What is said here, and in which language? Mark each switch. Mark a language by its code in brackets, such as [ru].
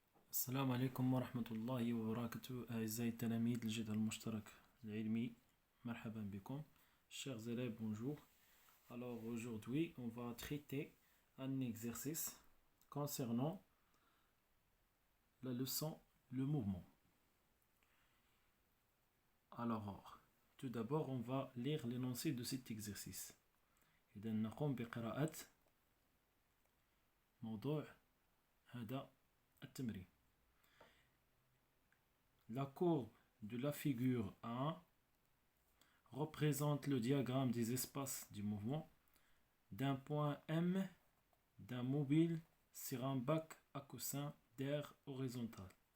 [ar] السلام عليكم ورحمة الله وبركاته أعزائي التلاميذ الجدد المشترك العلمي مرحبا بكم. [fr] Chers élèves, bonjour. Alors aujourd'hui on va traiter un exercice concernant la leçon le mouvement. Alors tout d'abord on va lire l'énoncé de cet exercice. [ar] إذا نقوم بقراءة موضوع هذا التمرين. [fr] La courbe de la figure 1 représente le diagramme des espaces du mouvement d'un point M d'un mobile sur un bac à coussin d'air horizontal.